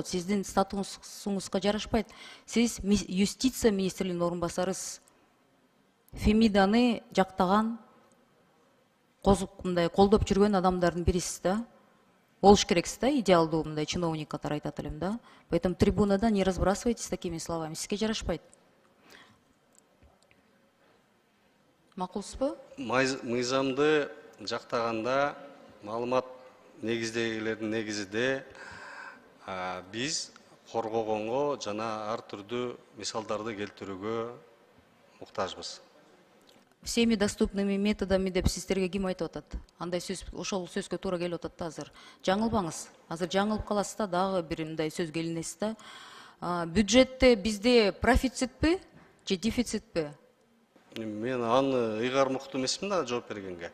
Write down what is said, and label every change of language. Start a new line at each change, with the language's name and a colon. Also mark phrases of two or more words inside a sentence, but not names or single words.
Kyrgyz: Сиздин статусуңузга жарашпайт. Сиз юстиция министринин орун басарысыз. Фемиданы жактаган, мындай колдоп жүргөн адамдардын бирисиз да. Болуш керексиз да, идеалдуу мындай чиновник катары айтат элем да.
Russian: Поэтому трибунадан не разбрасывайтесь такими словами.
Kyrgyz: Сизге жарашпайт. Макулсузбу? Мыйзамды жактаганда маалымат негиздегилердин негизинде биз коргогонго жана ар түрдүү мисалдарды келтирүүгө муктажбыз.
Russian: Всеми доступными методами
Kyrgyz: деп сиздерге ким айтып атат? Андай сөз, ошол сөзгө туура келип атат да азыр. Жаңылбаңыз. Азыр жаңылып каласыз да, дагы бир мындай сөз келинесиз да. Бюджетте бизде профицитпи же дефицитпи? Мен аны ыйгарым уктум эмесмин да жооп бергенге.